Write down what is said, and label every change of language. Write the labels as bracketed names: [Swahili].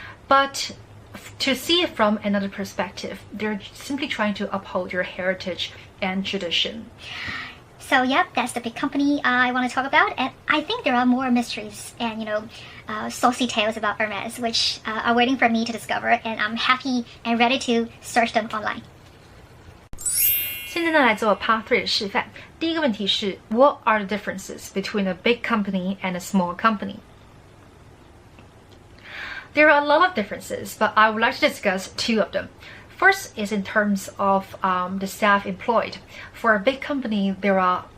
[English] But to see it from another perspective, they're simply trying to uphold your heritage and tradition. So yep, that's the big company I want to talk about, and I think there are more mysteries and saucy tales about Hermes which are waiting for me to discover, and I'm happy and ready to search them online. [Chinese] 现在呢来做 Part 3的示范。第一个问题是 [English] What are the differences between a big company and a small company? There are a lot of differences, but I would like to discuss 2 of them. First is in terms of the staff employed. For a big company, there are